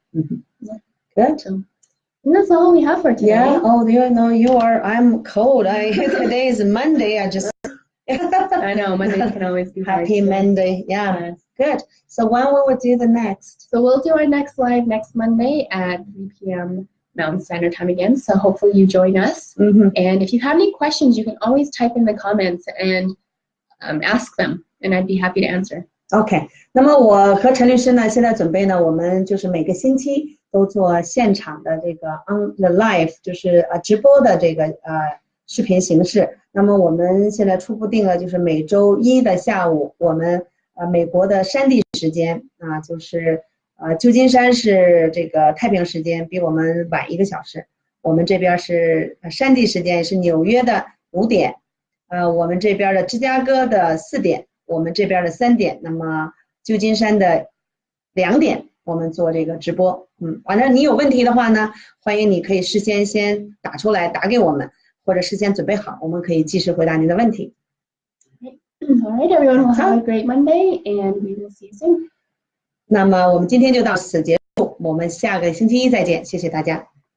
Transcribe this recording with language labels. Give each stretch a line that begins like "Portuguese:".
English: Good. And that's all we have for today. Yeah. Oh, I'm cold. Today is Monday. I know Mondays can always be hard. Happy Monday. Yeah. Good. So when will we do the next? So we'll do our next live next Monday at 3 p.m. Mountain Standard Time again. So hopefully you join us. And if you have any questions, you can always type in the comments and ask them, and I'd be happy to answer. OK.
Chinese: 那么我和陈律师呢，现在准备呢，我们就是每个星期都做现场的这个
English: on the live，
Chinese: 就是直播的这个视频形式。那么我们现在初步定了，就是每周1的下午，我们美国的山地时间就是旧金山是这个太平时间，比我们晚1个小时。我们这边是山地时间，是纽约的5点，我们这边的芝加哥的4点，我们这边的3点，那么旧金山的2点，我们做这个直播。反正你有问题的话呢，欢迎你可以事先先打出来，打给我们，或者事先准备好，我们可以及时回答您的问题。
English: All right, everyone, we'll have a great Monday, and we will see you soon.
Chinese: 那么我们今天就到此结束，我们下个星期一再见，谢谢大家。